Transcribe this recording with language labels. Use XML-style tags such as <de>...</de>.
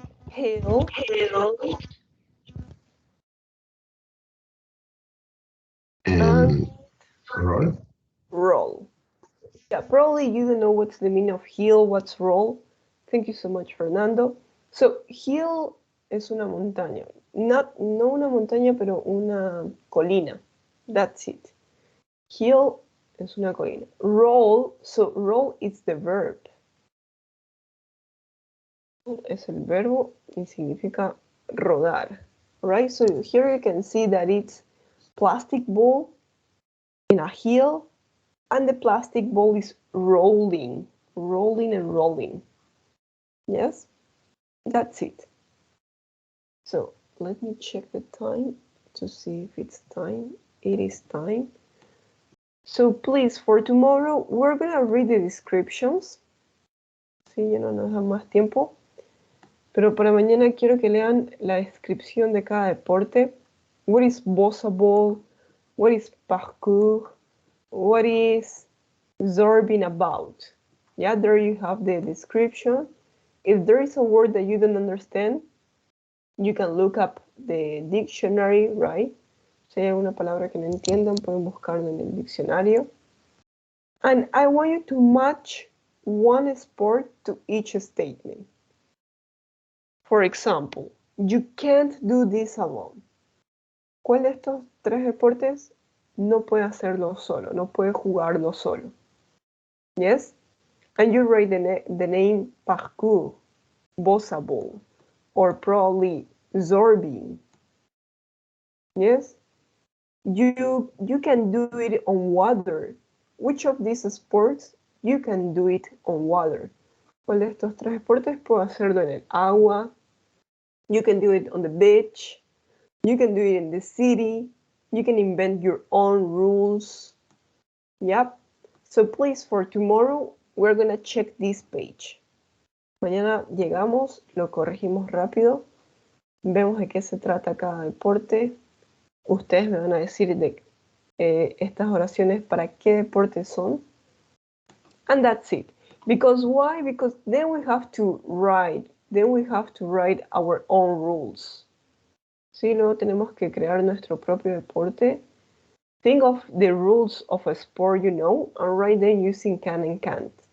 <en>Hill. And roll. Roll. Yeah, probably you don't know what's the meaning of hill, what's roll. Thank you so much, Fernando. So, hill</en> <es>es una montaña. No una montaña, pero una colina.</es> <en>That's it. Hill</en> <es>es una colina.</es> <en>Roll, so roll is the verb.</en> <es>Es el verbo y significa rodar.</es> <en>Right? So here you can see that it's plastic ball in a hill, and the plastic ball is rolling, rolling and rolling. Yes, that's it. So let me check the time to see if it's time. It is time. So please, for tomorrow, we're gonna read the descriptions.</en> <es>Sí, ya no nos da más tiempo. Pero para mañana quiero que lean la descripción de cada deporte.</es> <en>What is bossa ball? What is parkour? What is zorbing about? Yeah, there you have the description. If there is a word that you don't understand, you can look up the dictionary, right?</en> <es>Si hay alguna palabra que no entiendan, pueden buscarlo en el diccionario.</es> <en>And I want you to match one sport to each statement. For example, you can't do this alone.</en> <es>¿Cuál de estos tres deportes no puede hacerlo solo? No puede jugarlo solo.</es> <en>Yes? And you write the name parkour, bossa ball, or probably zorbing. Yes? You can do it on water. Which of these sports you can do it on water?</en> <es>¿Cuál de estos tres deportes puedo hacerlo en el agua?</es> <en>You can do it on the beach. You can do it in the city. You can invent your own rules. Yep. So please, for tomorrow, we're gonna check this page.</en> <es>Mañana llegamos, lo corregimos rápido, vemos de qué se trata cada deporte. Ustedes me van a decir de estas oraciones para qué deportes son.</es> <en>And that's it. Because why? Because then we have to write our own rules.</en> <es>¿Sí? Luego tenemos que crear nuestro propio deporte.</es> <en>Think of the rules of a sport you know and write them using can and can't.</en>